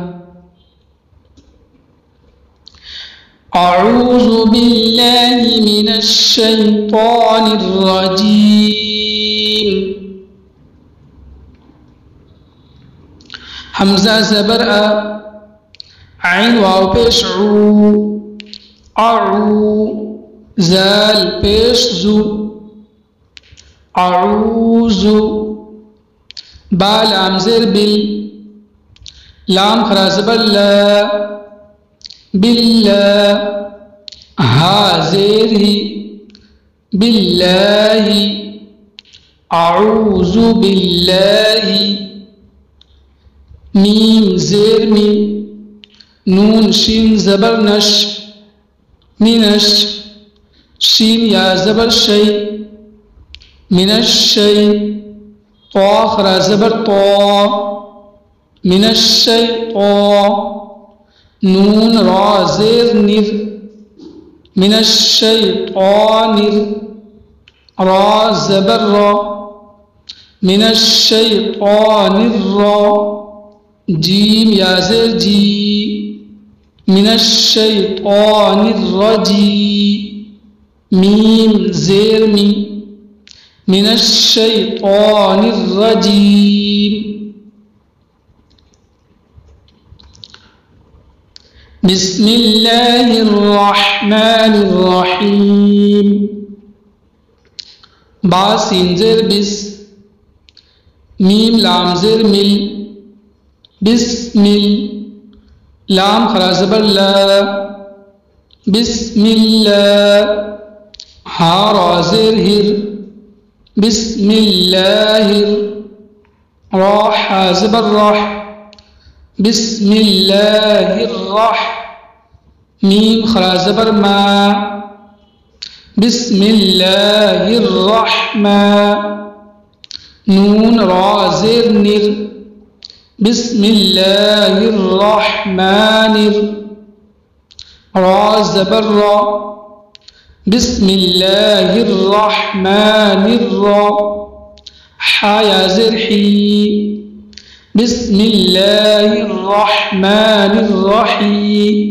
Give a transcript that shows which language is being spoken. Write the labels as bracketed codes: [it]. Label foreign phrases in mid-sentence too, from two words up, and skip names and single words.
[ar] اعوذ باللہ من الشیطان الرجیم۔ [ur] حمزہ زبر ا، عین واو پیش عو، اعو، زال پیش زو، [ar] اعوذ۔ [ur] با لام زیر بل، لام خرا زبر لا، باللہ، ہا زیر ہی، باللہ، [ar] اعوذ باللہ۔ [ur] میم زیر می، نون شین زبر نش، منش، شین یا زبر شی، [ar] من الشی۔ [ur] طا خرا زبر طا، [ar] من الشیطان۔ [ur] نون را زیر نر، [ar] من الشیطان۔ [ur] را زبر را، [ar] من الشیطان الرا۔ [ur] جیم یا زیر جی، [ar] من الشیطان الرجیم۔ [ur] میم زیر می، [ar] من الشیطان الرجیم۔ بسم اللہ الرحمن الرحیم۔ [ur] با سین زیر بس، میم لام زیر مل، بسمل۔ لام خرا زبر لا، [ar] بسم اللہ۔ [ur] ہا را زیر ہر، [ar] بسم اللہ۔ [ur] را حا زبر رح، [ar] بسم اللہ الرح۔ [ur] میم خرا زبر ما، [ar] بسم اللہ الرحمن۔ [ur] نون را زیر نر، [ar] بسم اللہ الرحمن۔ [ur] را زبر را، [ar] بسم اللہ الرحمن الرا۔ [ur] حا یا زیر حی، [ar] بسم اللہ الرحمن الرحیم۔